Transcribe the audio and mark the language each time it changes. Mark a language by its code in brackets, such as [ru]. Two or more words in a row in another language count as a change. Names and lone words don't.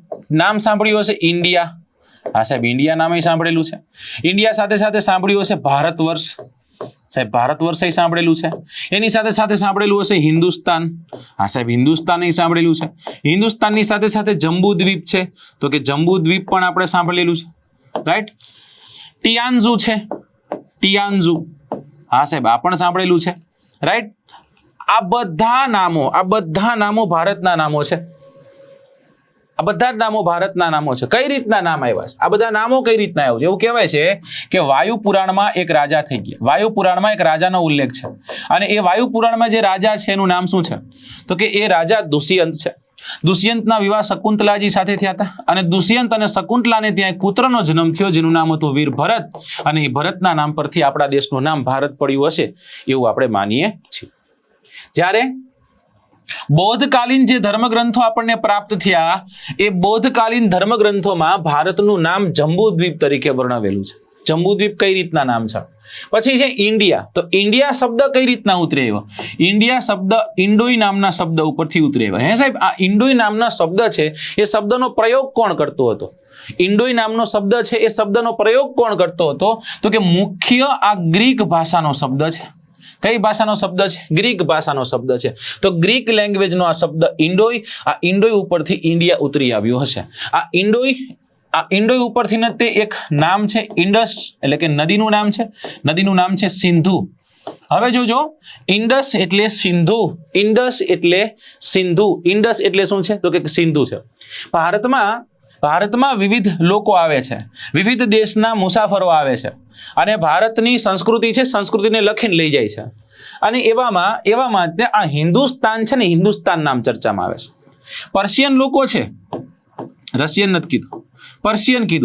[gu] નામ સાંભળ્યું હશે ઇન્ડિયા, હાં સાહેબ ઇન્ડિયા નામે સાંભળેલું છે। ઇન્ડિયા સાથે સાથે સાંભળ્યું હશે ભારતવર્ષ, સાહેબ ભારતવર્ષ સાંભળેલું છે। એની સાથે સાથે સાંભળેલું હશે હિંદુસ્તાન, હાં સાહેબ હિંદુસ્તાન સાંભળેલું છે। હિંદુસ્તાનની સાથે સાથે જમ્બૂદ્વીપ છે તો કે જમ્બૂદ્વીપ પણ આપણે સાંભળેલું છે, રાઇટ। ટિયાનજૂ છે, ટિયાનજૂ, હાં સાહેબ આ પણ સાંભળેલું છે, રાઇટ। આ બધા નામો ભારતના નામો છે। આ બધા નામો ભારતના નામો છે। કઈ રીતના નામ આવ્યા છે? આ બધા નામો કઈ રીતના આવ્યા છે? એવું કહેવાય છે કે વાયુપુરાણમાં એક રાજા થઈ ગયા। વાયુપુરાણમાં એક રાજાનો ઉલ્લેખ છે અને એ વાયુપુરાણમાં જે રાજા છે એનું નામ શું છે? તો કે એ રાજા દુષ્યંત છે। દુષ્યંતના વિવાહ શકુંતલાજી સાથે થયા હતા અને દુષ્યંત અને શકુંતલાને ત્યાં એક પુત્રનો જન્મ થયો જેનું નામ હતું વીર ભરત અને એ ભરતના નામ પરથી આપણા દેશનું નામ ભારત પડ્યું હશે એવું આપણે માનીએ છીએ। જ્યારે બૌદ્ધકાલીન જે ધર્મગ્રંથો આપને પ્રાપ્ત થયા એ બૌદ્ધકાલીન ધર્મગ્રંથોમાં ભારતનું નામ જમ્બૂદ્વીપ તરીકે વર્ણવેલું છે। જમ્બૂદ્વીપ કઈ રીતના નામ છે। પછી છે ઇન્ડિયા, તો ઇન્ડિયા શબ્દ કઈ રીતના ઉતરી આવ્યો? ઇન્ડિયા શબ્દ ઇન્ડોઈ નામના શબ્દ ઉપરથી ઉતરી આવ્યો। હે સાહેબ આ ઇન્ડોઈ નામના શબ્દ છે એ શબ્દનો પ્રયોગ કોણ કરતો હતો? ઇન્ડોઈ નામનો શબ્દ છે એ શબ્દનો પ્રયોગ કોણ કરતો હતો? તો કે મુખ્ય આ ગ્રીક ભાષાનો શબ્દ છે। કઈ ભાષાનો શબ્દ છે? ગ્રીક ભાષાનો શબ્દ છે। તો ગ્રીક લૈંગ્વેજનો આ શબ્દ ઇન્ડોઈ, આ ઇન્ડોઈ ઉપરથી ઇન્ડિયા ઉતરી આવ્યો હશે। આ ઇન્ડોઈ ઉપરથી ને તે એક નામ છે ઇન્ડસ, એટલે કે નદીનું નામ છે। નદીનું નામ છે સિંધુ। હવે જોજો, ઇન્ડસ એટલે સિંધુ, ઇન્ડસ એટલે સિંધુ, ઇન્ડસ એટલે શું છે? તો કે સિંધુ છે। ભારતમાં ભારતમાં વિવિધ લોકો આવે છે, વિવિધ દેશના મુસાફરો આવે છે અને ભારતની સંસ્કૃતિ છે, સંસ્કૃતિને લખીને લઈ જાય છે. અને એવામાં આ હિન્દુસ્તાન છે ને, હિન્દુસ્તાન નામ ચર્ચામાં આવે છે. પર્શિયન લોકો છે, રશિયન નથી કીધું, પર્શિયન કીધું.